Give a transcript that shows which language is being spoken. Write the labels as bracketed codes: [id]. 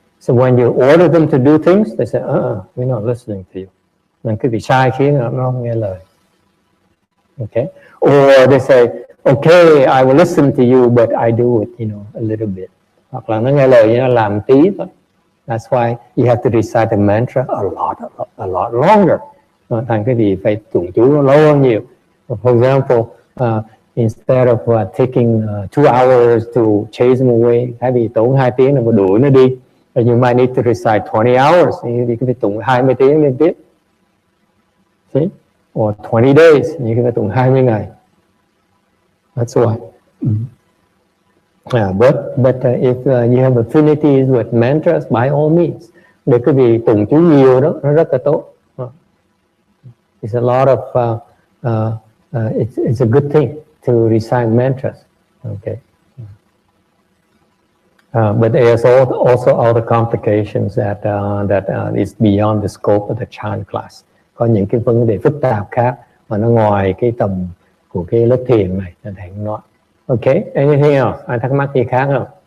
[en] So when you order them to do things, they say, we're not listening to you. [vi] Nên quý vị sai khiến nó không nghe lời. [en] Okay, or they say, okay, I will listen to you, but I do it, a little bit. [vi] Hoặc là nó nghe lời nó làm tí thôi. [en] That's why you have to recite the mantra a lot longer. [vi] Thành cái gì phải tụng chú nó lâu hơn nhiều. [en] For example, instead of taking 2 hours to chase them away, [vi] thay vì tốn 2 tiếng là mà đuổi nó đi, [en] you might need to recite 20 hours. [vi] Thì phải tụng 20 tiếng liên tiếp. [en] See? Or 20 days, you can [vi] tụng 20 ngày. [en] That's why. But if you have affinities with mantras, by all means, [vi] để quý vị tụng chú nhiều đó, nó rất là tốt. [en] It's a lot of it's a good thing to recite mantras. Okay. But there's also other complications that is beyond the scope of the chant class. [vi] Có những cái vấn đề phức tạp khác mà nó ngoài cái tầm của cái lớp thiền này, thầy không nói. [en] Okay, anything else? [vi] Ai thắc mắc gì khác không?